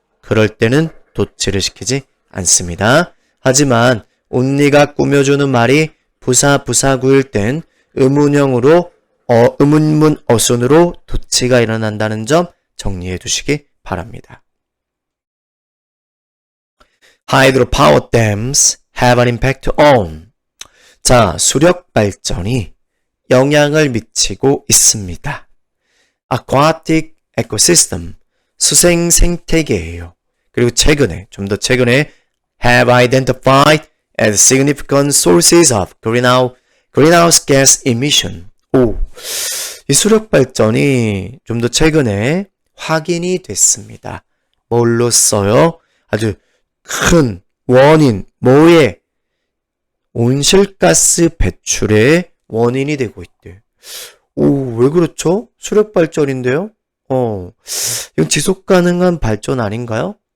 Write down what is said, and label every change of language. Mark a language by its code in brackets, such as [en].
[ko] 그럴 때는 도치를 시키지 않습니다. 하지만 only가 꾸며주는 말이 부사구일 땐 의문형으로 의문문 어순으로 도치가 일어난다는 점 정리해 두시기 바랍니다. [en] Hydropower dams have an impact on. [ko] 자, 수력 발전이 영향을 미치고 있습니다. [en] Aquatic ecosystem, [ko] 수생 생태계예요. 그리고 좀 더 최근에 [en] have identified as significant sources of greenhouse gas emission. [ko] 이 수력 발전이 좀 더 최근에 확인이 됐습니다. 뭘로써요? 아주 큰 원인, 뭐에? 온실가스 배출의 원인이 되고 있대. 왜 그렇죠? 수력 발전인데요? 이건 지속 가능한 발전 아닌가요?